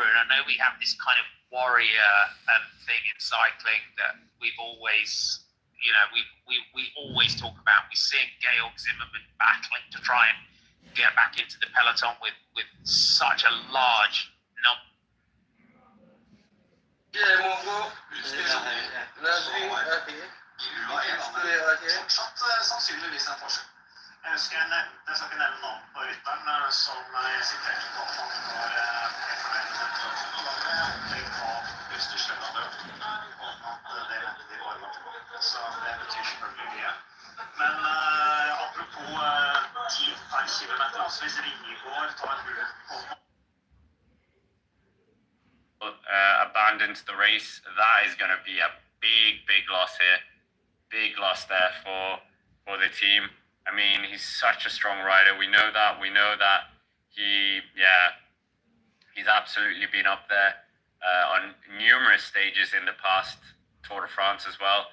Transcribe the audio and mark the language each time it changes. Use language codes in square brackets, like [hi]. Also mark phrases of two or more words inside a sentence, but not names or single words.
[en] And I know we have this kind of warrior thing in cycling that we've always, we always talk about. We see Georg Zimmermann battling to try and get back into the peloton with such a large number. [no] Jeg skal nevne navn på rytteren som siterte på hvis du skjønner det. Det venter de bare på. Så det betyr selvfølgelig mye. Men apropos 10 per kilometer, altså hvis Ringegård tar en hull på [en] abandons the race, that is going to be a big loss here. Big loss there for the team. I mean, he's such a strong rider. We know that. He's absolutely been up there on numerous stages in the past Tour de France as well.